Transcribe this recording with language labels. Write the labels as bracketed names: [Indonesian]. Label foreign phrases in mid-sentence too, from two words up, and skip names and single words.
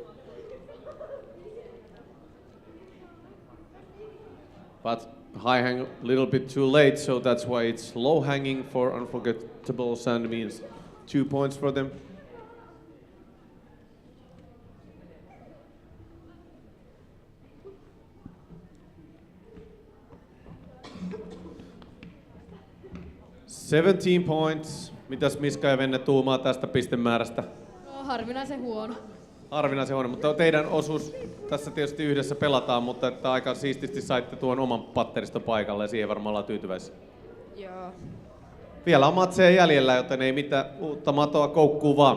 [English] But high hang a little bit too late, so that's why it's low hanging for Unforgettables and means 2 points for them. "17 points." [Finnish] Mitäs Miska ja Venne tuumaa tästä pistemäärästä? No, harvinaisen huono. Harvinaisen huono, mutta teidän osuus tässä tietysti yhdessä pelataan, mutta että aika siististi saitte tuon oman patteriston paikalle ja siihen varmaan ollaan tyytyväisiä. Joo. Vielä on matseja jäljellä, joten ei mitään uutta matoa koukkuu vaan.